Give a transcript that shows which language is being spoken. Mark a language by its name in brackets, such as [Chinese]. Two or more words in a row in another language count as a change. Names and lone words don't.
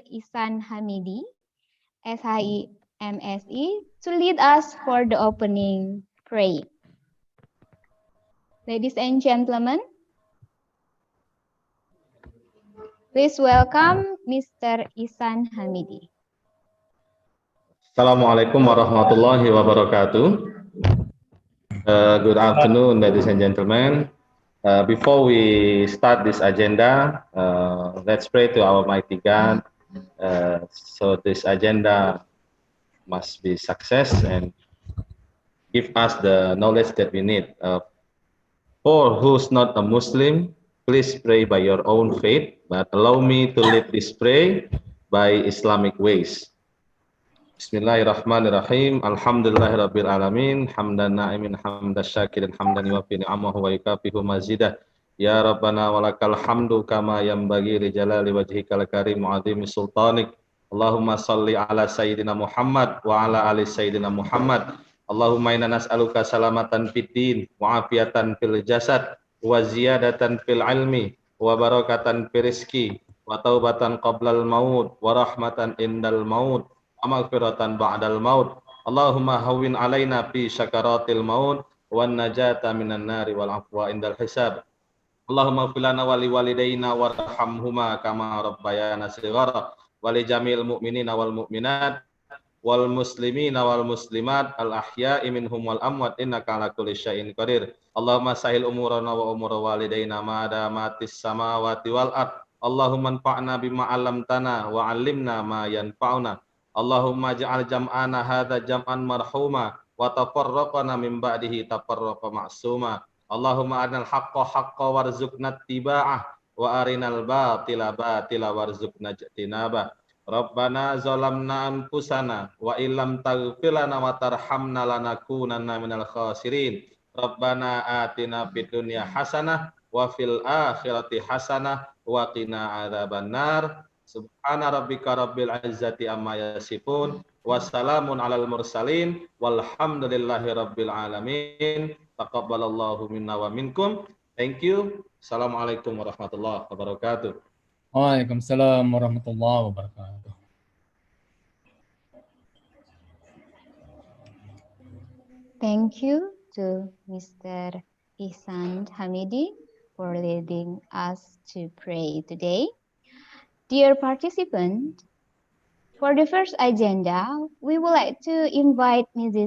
[English] Ihsan Hamidi, SHI-MSE, to lead us for the opening prayer. Ladies and gentlemen, please welcome Mr. Ihsan Hamidi. [Arabic] السلام عليكم ورحمة الله وبركاته. [English] Good afternoon, ladies and gentlemen. Before we start this agenda, let's pray to our mighty God. So this agenda must be success and give us the knowledge that we need. For who's not a Muslim, please pray by your own faith, but allow me to lead this prayer by Islamic ways. [Arabic] بسم الله الرحمن الرحيم. الحمد لله رب العالمين. حمدا ناعمين حمدا شاكرين حمدا يوافي نعمه ويكافئ مزيده. يا ربنا ولك الحمد كما ينبغي لجلال وجهك الكريم وعظيم سلطانك. اللهم صل على سيدنا محمد وعلى آل سيدنا محمد. اللهم إنا نسألك سلامة في الدين وعافية في الجسد وزيادة في العلم وبركة في الرزق وتوبة قبل الموت ورحمة عند الموت. ومغفرة بعد الموت. اللهم هون علينا في سكرات الموت والنجاة من النار والعفو عند الحساب. اللهم اغفر لنا ولوالدينا وارحمهما كما ربيانا صغارا ولجميع المؤمنين والمؤمنات والمسلمين والمسلمات الأحياء منهم والأموات إنك على كل شيء قدير. اللهم سهل أمورنا وأمور والدينا ما دامت السماوات والأرض. اللهم انفعنا بما علمتنا وعلمنا ما ينفعنا. اللهم اجعل جمعنا هذا جمعا مرحوما وتفرقنا من بعده تفرقا معصوما. اللهم أرنا الحق حقا وارزقنا اتباعه وأرنا الباطل باطلا وارزقنا اجتنابه. ربنا ظلمنا أنفسنا وإن لم تغفر لنا وترحمنا لنكونن من الخاسرين. ربنا آتنا في الدنيا حسنة وفي الآخرة حسنة وقنا عذاب النار. سبحان ربك رب العزة عما يصفون وسلام على المرسلين والحمد لله رب العالمين. تقبل الله منا ومنكم. [English] Thank you. [Arabic] السلام عليكم ورحمة الله وبركاته. وعليكم السلام ورحمة الله وبركاته. [English] Thank you to Mr. Ihsan Hamidi for leading us to pray today. Dear participant, for the first agenda, we would like to invite Mrs.